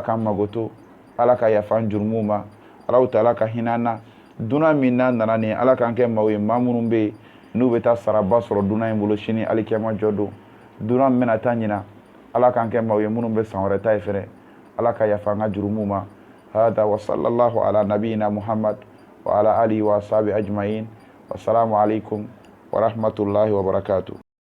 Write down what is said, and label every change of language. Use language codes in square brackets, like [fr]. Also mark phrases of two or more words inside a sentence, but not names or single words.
[bm] k'an mago to ala ka yafa an jurumuw ma Alahu Taala ka hinɛ an na dunan min n'a nana nin ala k'an kɛ maaw ye maa minnu bɛ yen n'u bɛ taa saraba sɔrɔ dunan in bolo sini alikiyama jɔ don dunan min bɛna taa ɲina ala k'an kɛ maaw ye minnu bɛ san wɛrɛ ta ye fɛnɛ ala ka yafa an ka jurumuw ma hada [ar] وصلى الله على نبينا محمد وعلى آله وأصحابه أجمعين والسلام عليكم ورحمة الله وبركاته